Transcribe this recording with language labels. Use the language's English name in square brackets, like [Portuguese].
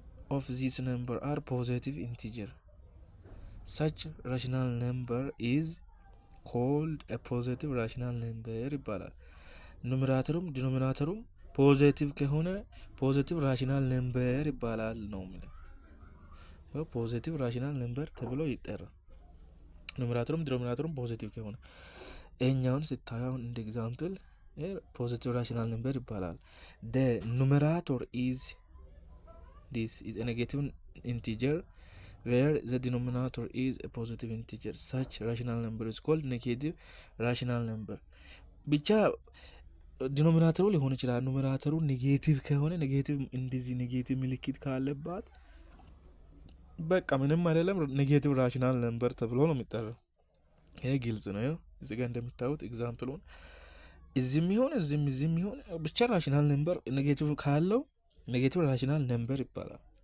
[Amharic] ኦፍ ዚስ ነምበር አር ፖዚቲቭ ኢንቲጀር [English] such rational number is called a positive rational number [Amharic] ይባላል። ኑሜራተሩም ዲኖሚናተሩም ፖዚቲቭ ከሆነ ፖዚቲቭ ራሽናል ነምበር ይባላል ነው ማለት ነው። ፖዚቲቭ ራሽናል ነምበር ተብሎ ይጠራል። ኑሜራተሩም ዲኖሚናተሩም ፖዚቲቭ ከሆነ እኛውን ስታየው እንደ ኤግዛምፕል ፖዚቲቭ ራሽናል ነምበር ይባላል። [English] the numerator is this is a negative integer where the denominator is a positive integer. such rational number is called negative rational number። [Amharic] ብቻ ዲኖሚናተሩ ሊሆን ይችላል። ኑሜራተሩ ኔጌቲቭ ከሆነ ኔጌቲቭ እንደዚህ ኔጌቲቭ ምልክት ካለባት በቃ ምንም አይደለም፣ ኔጌቲቭ ራሽናል ነምበር ተብሎ ነው የሚጠራው። ይሄ ግልጽ ነው። እዚህ ጋር እንደምታዩት ኤግዛምፕሉን እዚህም ይሁን እዚህም ይሁን ብቻ ራሽናል ነምበር ኔጌቲቭ ካለው ኔጌቲቭ ራሽናል ነምበር ይባላል።